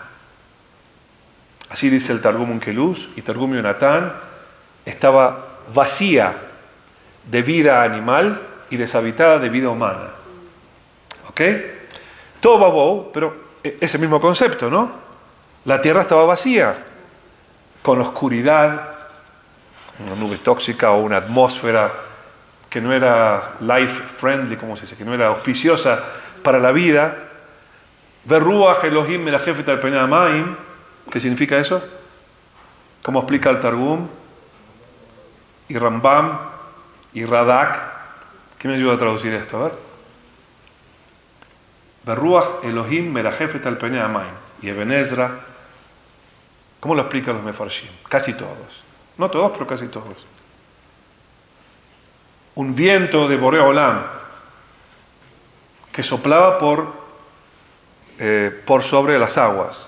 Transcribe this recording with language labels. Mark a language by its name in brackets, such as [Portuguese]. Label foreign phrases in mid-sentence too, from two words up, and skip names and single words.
[Spanish] Así dice el Targum Onkelos y Targum Yonatán, estaba vacía de vida animal y deshabitada de vida humana. ¿Ok? [Hebrew] תהו ובהו, [Spanish] pero ese mismo concepto, ¿no? La tierra estaba vacía, con oscuridad, una nube tóxica o una atmósfera que no era [English] life friendly, [Spanish] como se dice, que no era auspiciosa para la vida. [Hebrew] ורוח אלהים מרחפת על פני המים. [Spanish] ¿Qué significa eso? ¿Cómo explica el Targum? Y Rambam y Radak. ¿Quién me ayuda a traducir esto? A ver. [Hebrew] ורוח אלהים מרחפת על פני המים. [Spanish] Y Eben Ezra. ¿Cómo lo explican los Mefarshim? Casi todos. No todos, pero casi todos. Un viento de [Hebrew] בורא עולם [Spanish] que soplaba por sobre las aguas.